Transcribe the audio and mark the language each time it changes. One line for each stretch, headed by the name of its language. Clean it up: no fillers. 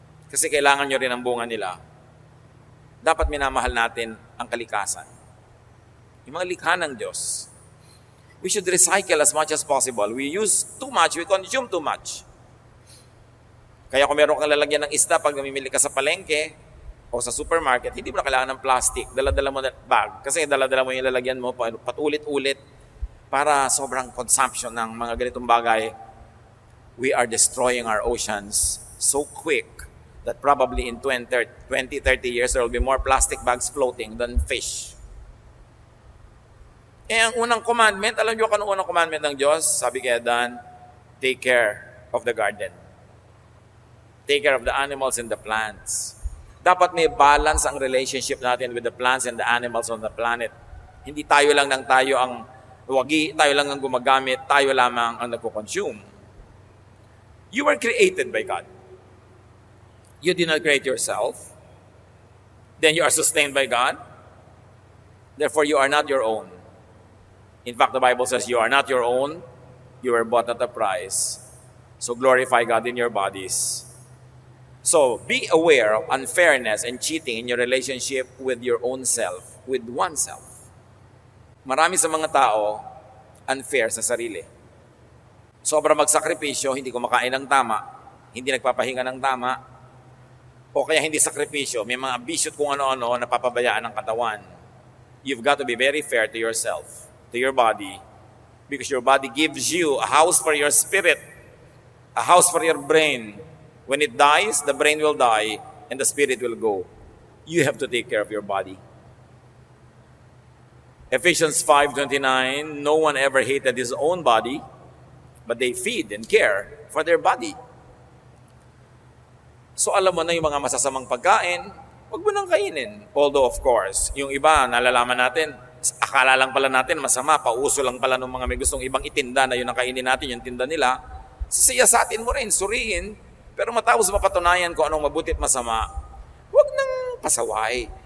Filipino: Kasi kailangan nyo rin ang bunga nila. Dapat minamahal natin ang kalikasan. Yung mga likha ng Diyos.
English: We should recycle as much as possible. We use too much, we consume too much.
Filipino: Kaya kung meron kang lalagyan ng isda pag namimili ka sa palengke o sa supermarket, hindi mo na kailangan ng plastic. Dala-dala mo na bag. Kasi dala-dala mo yung lalagyan mo patulit-ulit para sobrang consumption ng mga ganitong bagay.
English: We are destroying our oceans so quick that probably in 20, 30 years, there will be more plastic bags floating than fish.
Filipino: Ang unang commandment, alam niyo kung anong unang commandment ng Diyos? Sabi kay Adan,
English: take care of the garden. Take care of the animals and the plants.
Filipino: Dapat may balance ang relationship natin
English: with the plants and the animals on the planet.
Filipino: Hindi tayo lang ang wagi, tayo lang ang gumagamit, tayo lamang ang nagko-consume.
English: You were created by God. You did not create yourself. Then you are sustained by God. Therefore, you are not your own. In fact, the Bible says you are not your own. You were bought at a price. So glorify God in your bodies. So be aware of unfairness and cheating in your relationship with your own self, with oneself.
Filipino: Marami sa mga tao, unfair sa sarili. Sobra magsakripisyo, hindi kumakain ng tama, hindi nagpapahinga ng tama, o kaya hindi sakripisyo, may mga bisyo kung ano-ano na papabayaan ng katawan.
English: You've got to be very fair to yourself, to your body, because your body gives you a house for your spirit, a house for your brain. When it dies, the brain will die and the spirit will go. You have to take care of your body. Ephesians 5:29, no one ever hated his own body, but they feed and care for their body.
Filipino: So alam mo na yung mga masasamang pagkain, huwag mo nang kainin. Although of course, yung iba, nalalaman natin, akala lang pala natin masama, pauso lang pala ng mga may gustong ibang itinda na yun ang kainin natin, yung tinda nila. Siyasatin mo rin, suriin, pero matapos mapatunayan kung anong mabuti at masama, huwag nang pasaway.